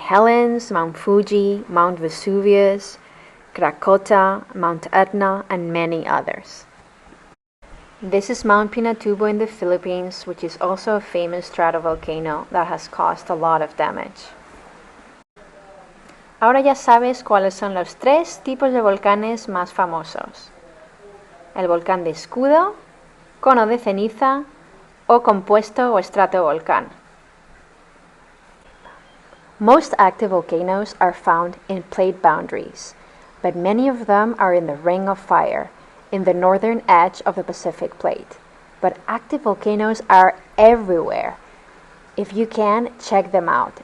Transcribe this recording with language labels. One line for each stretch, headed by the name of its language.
English: Helens, Mount Fuji, Mount Vesuvius, Krakota, Mount Etna, and many others. This is Mount Pinatubo in the Philippines, which is also a famous stratovolcano that has caused a lot of damage.
Spanish: Ahora ya sabes cuáles son los 3 tipos de volcanes más famosos: el volcán de escudo, cono de ceniza o compuesto o estratovolcán.
English: Most active volcanoes are found in plate boundaries, but many of them are in the Ring of Fire, in the northern edge of the Pacific Plate. But active volcanoes are everywhere. If you can, check them out.